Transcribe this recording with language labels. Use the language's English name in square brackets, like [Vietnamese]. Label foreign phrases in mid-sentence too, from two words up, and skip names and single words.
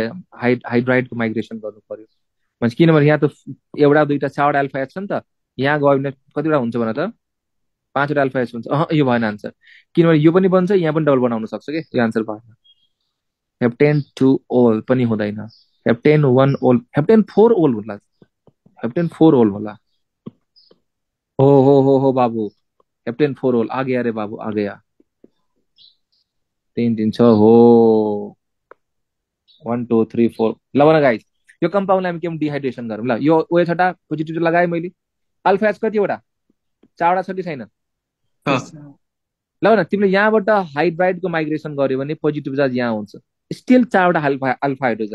[Nepali] हाइड्राइडको माइग्रेसन गर्नु पर्यो भन्छ किनभने यहाँ त एउटा दुईटा चारवटा [English] alpha H [Nepali] छ नि त यहाँ गयो भने कतिवटा हुन्छ भने त 5वटा [English] alpha H [Nepali] हुन्छ यो भएन आन्सर किनभने यो पनि बन्छ यहाँ पनि डबल बनाउन सक्छ कि यो आन्सर भएन [English] heptane 2 ol [Nepali] पनि हुँदैन [English] heptane 1 ol heptane 4 ol [Nepali] होला [English] heptane 4 ol [Nepali] होला हो बाबू [English] heptane 4 ol [Hindi] आ गया रे बाबू आ गया [Nepali] 3 3 6 हो 1 2 3 4 ल भन गाइस यो कम्पाउन्डलाई हामी के डिहाइड्रेसन गरौँ ल। यो OH वटा पोजिटिभ लगाएँ मैले। [English] alpha H [Nepali] कतिवटा 4वटा छ कि छैन? ल न तिमीले यहाँबाट हाइड्राइडको माइग्रेसन गर्यो भने [English] positive charge [Nepali] यहाँ हुन्छ, स्टिल 4वटा [English] alpha hydrogen.